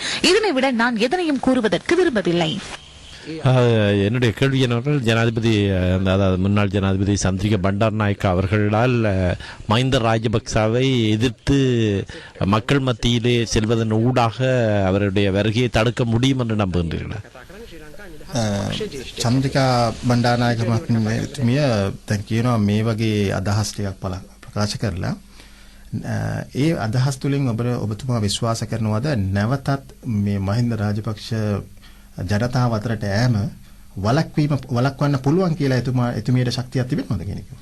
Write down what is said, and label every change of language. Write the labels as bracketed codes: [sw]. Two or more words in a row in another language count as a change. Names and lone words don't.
[ta] இதனை விட நான் எதனையும் கூறுவதற்கு விரும்பவில்லை. என்னுடைய கேள்வி என்னவென்றால், ஜனாதிபதி அதாவது முன்னாள் ஜனாதிபதி சந்திரிகா பண்டாரநாயக்கா அவர்களால் மஹிந்த ராஜபக்சவை எதிர்த்து மக்கள் மத்தியிலே செல்வதன் ஊடாக அவருடைய வருகையை தடுக்க முடியும் என்று நம்புகின்றீர்களா? [si] චන්ද්‍රිකා බණ්ඩාරනායක මහත්මිය දැන් කියනවා මේ වගේ අදහස් ටිකක් ප්‍රකාශ කරලා ඒ අදහස් තුලින් ඔබතුමා විශ්වාස කරනවාද නැවතත් මේ මහින්ද රාජපක්ෂ ජනතාව අතරට ඈම වළක්වන්න පුළුවන් කියලා එතුමියට ශක්තියක් තිබෙනවද කියන එක?